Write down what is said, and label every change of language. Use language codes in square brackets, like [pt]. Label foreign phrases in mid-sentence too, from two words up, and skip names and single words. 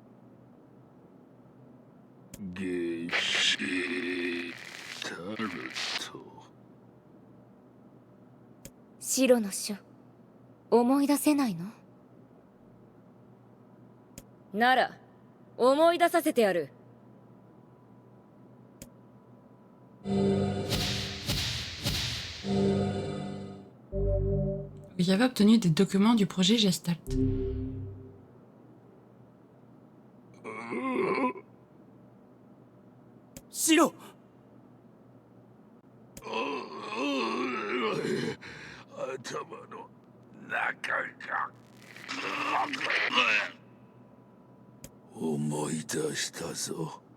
[ja] ゲシュタルト白の書、思い出せないの？なら思い出させてやる。 [fr] J'avais obtenu des documents du projet Gestalt. [ja] シロ、頭の中が思い出したぞ。